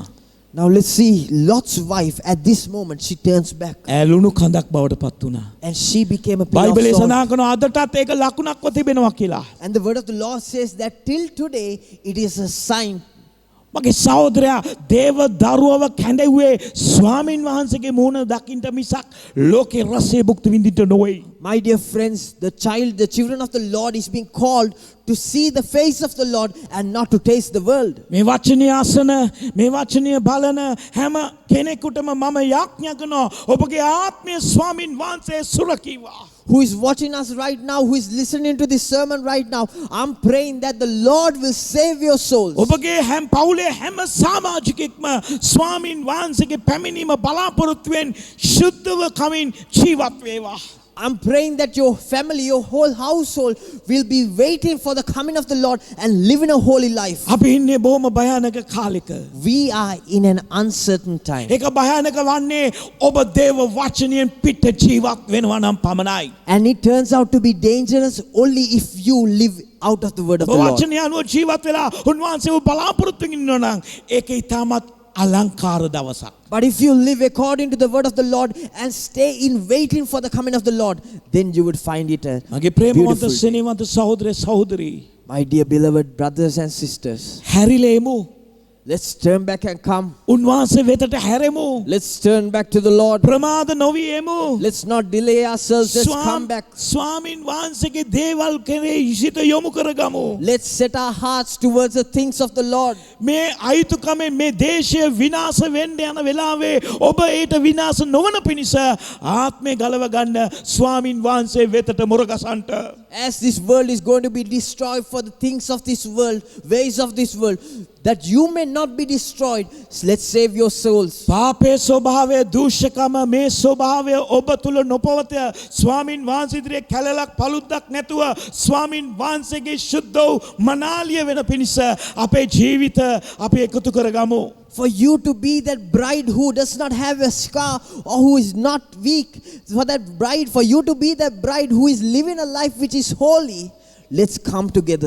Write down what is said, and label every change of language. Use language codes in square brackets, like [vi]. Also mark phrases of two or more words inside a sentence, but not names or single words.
[en] Now let's see, Lot's wife at this moment, she turns back [si] ඈ ලුණු කඳක් බවට පත් වුණා. [en] and she became a pillar [si] බයිබලයේ [en] of salt. [si] සඳහන් කරනවා අදටත් ඒක ලකුණක්ව තිබෙනවා කියලා. [en] And the word of the Lord says that till today it is a sign. [si] මගේ සහෝදරයා දේව දරුවව කැඳෙව්වේ ස්වාමින් වහන්සේගේ මුහුණ දකින්න මිසක් ලෝකේ රසය භුක්ති විඳින්න නොවේ. [en] My dear friends, the children of the Lord is being called to see the face of the Lord and not to taste the world. [si] මේ වචනය අසන මේ වචනය බලන හැම කෙනෙකුටම මම යාඥා කරනවා ඔබගේ ආත්මය ස්වාමින් වහන්සේ සුරකීවා. [en] Who is watching us right now, who is listening to this sermon right now, I'm praying that the Lord will save your souls. [si] ඔබගේ හැම පවුලේ හැම සමාජිකෙක්ම ස්වාමින් වහන්සේගේ පැමිණීම බලාපොරොත්තුවෙන් ශුද්ධව කමින් ජීවත් වේවා. [en] I'm praying that your family, your whole household will be waiting for the coming of the Lord and live in a holy life. [si] අපි ඉන්නේ බොහොම භයානක කාලෙක. [en] We are in an uncertain time. [si] ඒක භයානක වන්නේ ඔබ දේව වචනයෙන් පිට ජීවත් වෙනවා නම් පමණයි. [en] And it turns out to be dangerous only if you live out of the word of the Lord. [si] වචනය අනුව ජීවත් වෙලා උන්වහන්සේව බලාපොරොත්තු වෙන්න ඉන්නවා නම් ඒක ඊටමත් අලංකාර දවසක්. [en] But if you live according to the word of the Lord and stay in waiting for the coming of the Lord, then you would find it a [si] මගේ ප්‍රේමවන්ත [en] beautiful. [si] සෙනෙහවන්ත සහෝදර සහෝදරි [en] My dear beloved brothers and sisters, [si] හැරිලා එමු. [en] let's turn back and come. [si] උන්වහන්සේ වෙතට හැරෙමු. [en] Let's turn back to the Lord. [si] ප්‍රමාද නොවි එමු. [en] Let's not delay ourselves. Let's come back. [si] ස්වාමින් වහන්සේගේ දේවල් කෙරෙහි සිත යොමු කරගමු. [en] Let's set our hearts towards the things of the Lord. [si] මේ අයිතුකමෙන් මේ දේශය විනාශ වෙන්න යන වෙලාවේ ඔබ ඒට විනාශ නොවන පිණිස ආත්මය ගලව ගන්න ස්වාමින් වහන්සේ වෙතට මුරගසන්ට. [en] As this world is going to be destroyed for the things of this world, ways of this world, that you may not be destroyed, let's save your souls. [si] පාපේ ස්වභාවය දූෂකම මේ ස්වභාවය ඔබ තුල නොපවත ස්වාමින් වහන්සේ ඉදිරියේ කැලලක් පළුද්දක් නැතුව ස්වාමින් වහන්සේගේ ශුද්ධ වූ මනාලිය වෙන පිණිස අපේ ජීවිත අපි එකතු කරගමු. [en] For you to be that bride who does not have a scar or who is not weak, for that bride, for you to be that bride who is living a life which is holy, let's come together.